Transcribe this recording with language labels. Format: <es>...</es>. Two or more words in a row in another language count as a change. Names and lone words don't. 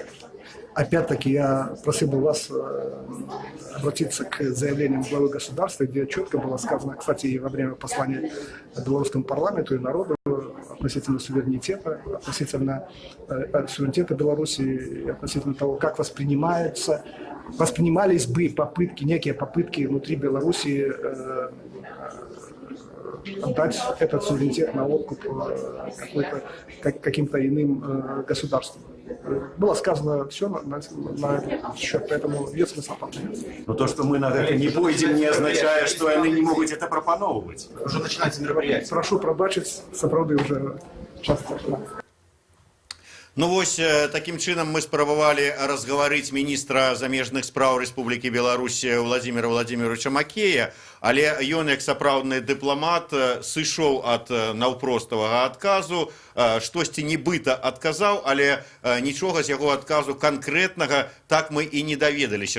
<ru>Опять-таки, я просил бы вас обратиться к заявлениям главы государства, где четко было сказано, кстати, и во время послания белорусскому парламенту и народу, относительно суверенитета, относительно суверенитета Беларуси, относительно того, как воспринимались бы некие попытки внутри Беларуси отдать этот суверенитет на откуп каким-то иным государствам. Было сказано все на этот счет, поэтому есть смысл там. Но то, что мы на это не пойдем, не означает, что они не могут это пропановывать. Уже начинается мероприятие.</ru> <be>Прошу пробачить, сапраўды</be> <ru>уже часто.</ru> <be>Ну вось, таким чынам мы спрабавалі разгаварыць міністра замежных спраў Рэспублікі Беларусь Владзіміра Владзіміровича Макея, але ён, як сапраўдны дыпламат, сышоў ад наўпроставага адказу, штосьці нібыта адказаў, але нічога з яго адказу канкрэтнага так мы і не даведаліся.</be>